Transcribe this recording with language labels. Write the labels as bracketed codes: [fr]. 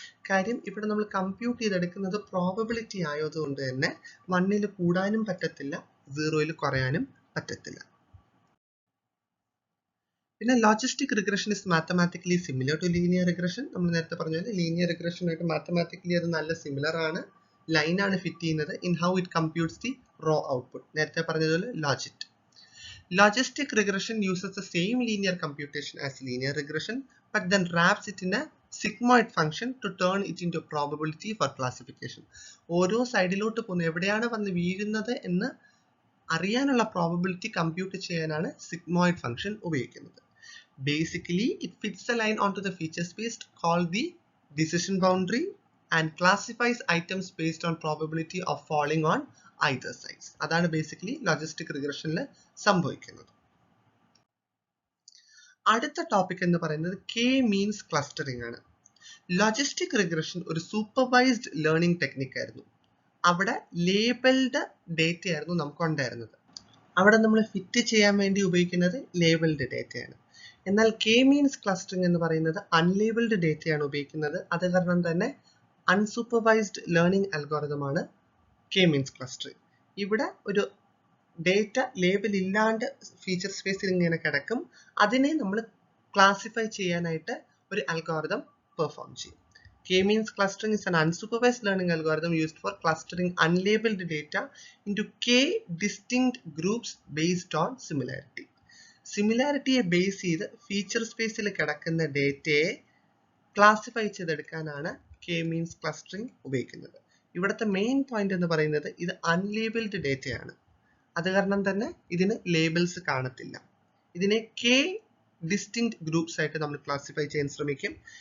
[ml] കാര്യം ഇവിടെ നമ്മൾ കമ്പ്യൂട്ട് ചെയ്തെടുക്കുന്നത് പ്രോബബിലിറ്റി ആയതുകൊണ്ട് തന്നെ 1-ൽ കൂടാനും പറ്റത്തില്ല, 0-ൽ കുറയാനും പറ്റത്തില്ല. [en] പിന്നെ logistic regression is mathematically similar to linear regression. [ml] നമ്മൾ നേരത്തെ പറഞ്ഞ പോലെ ലീനിയർ റിഗ്രഷനായിട്ട് മാത്തമാറ്റിക്കലി അത് നല്ല സിമിലർ ആണ്. ലൈനാണ് ഫിറ്റ് ചെയ്യുന്നത്. [en] In how it computes the raw output. [ml] നേരത്തെ പറഞ്ഞതുപോലെ ലോജിറ്റ്. [en] Logistic regression uses the same linear computation as linear regression, but then wraps it in a sigmoid function to turn it into a probability for classification. [ml] ഓരോ സൈഡിലോട്ട് പോകുന്ന എവിടെയാണ് വന്ന് വീഴുന്നത് എന്ന് അറിയാനുള്ള പ്രോബബിലിറ്റി കമ്പ്യൂട്ട് ചെയ്യാനാണ് സിഗ്മോയിഡ് ഫംഗ്ഷൻ ഉപയോഗിക്കുന്നത്. [en] Basically, it fits the line onto the feature space called the decision boundary and classifies items based on probability of falling on either sides. [ml] അതാണ് ബേസിക്കലി ലോജിസ്റ്റിക് റിഗ്രഷനിൽ സംഭവിക്കുന്നത്. അടുത്ത ടോപ്പിക് എന്ന് പറയുന്നത് K means clustering ആണ്. Logistic regression ഒരു supervised learning technique ആയിരുന്നു. അവിടെ labelled data ആയിരുന്നു നമുക്ക് ഉണ്ടായിരുന്നത്. അവിടെ നമ്മൾ ഫിറ്റ് ചെയ്യാൻ വേണ്ടി ഉപയോഗിക്കുന്നത് ലേബിൾഡ് ഡേറ്റയാണ്. എന്നാൽ കെ മീൻസ് ക്ലസ്റ്ററിംഗ് എന്ന് പറയുന്നത് അൺലേബിൾഡ് ഡേറ്റയാണ് ഉപയോഗിക്കുന്നത്. അത് കാരണം തന്നെ unsupervised learning അൽഗോരിതമാണ് K means clustering. ഇവിടെ ഒരു ഡേറ്റ ലേബൽ ഇല്ലാണ്ട് ഫീച്ചർ സ്പേസിൽ ഇങ്ങനെ കിടക്കും. അതിനെ നമ്മൾ ക്ലാസിഫൈ ചെയ്യാനായിട്ട് ഒരു അൽഗോരിതം പെർഫോം ചെയ്യും. [en] K-means clustering is an unsupervised learning algorithm used for clustering unlabeled data into K distinct groups based on similarity. [ml] സിമിലാരിറ്റിയെ base ചെയ്ത് ഫീച്ചർ സ്പേസിൽ കിടക്കുന്ന ഡേറ്റയെ ക്ലാസിഫൈ ചെയ്തെടുക്കാനാണ് K-means clustering ഉപയോഗിക്കുന്നത്. ഇവിടുത്തെ മെയിൻ പോയിന്റ് എന്ന് പറയുന്നത് ഇത് അൺലേബിൾഡ് ഡേറ്റയാണ്. അത് കാരണം തന്നെ ഇതിന് ലേബിൾസ് കാണത്തില്ല. ഇതിനെ K ഡിസ്റ്റിങ്ക്ട് ഗ്രൂപ്പ്സ് ആയിട്ട് നമ്മൾ ക്ലാസിഫൈ ചെയ്യാൻ ശ്രമിക്കും.